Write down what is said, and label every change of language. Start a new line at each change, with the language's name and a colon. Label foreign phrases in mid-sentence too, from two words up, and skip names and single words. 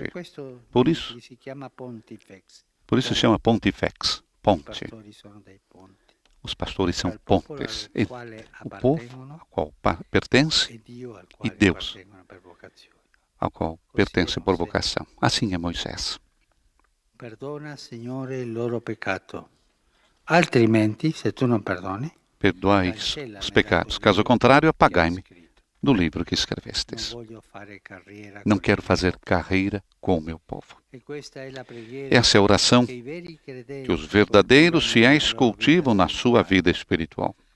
Portuguese: Por isso se chama Pontifex, ponte. Os pastores são pontes. O povo ao qual pertence e Deus ao qual pertence por vocação. Assim é Moisés.
Italian: Perdona, Signore, il loro peccato. Altrimenti, se tu non perdoni,
Portuguese: perdoai os pecados. Caso contrário, apagai-me do livro que escrevestes. Não quero fazer carreira com o meu povo. Essa é a oração que os verdadeiros fiéis cultivam na sua vida espiritual.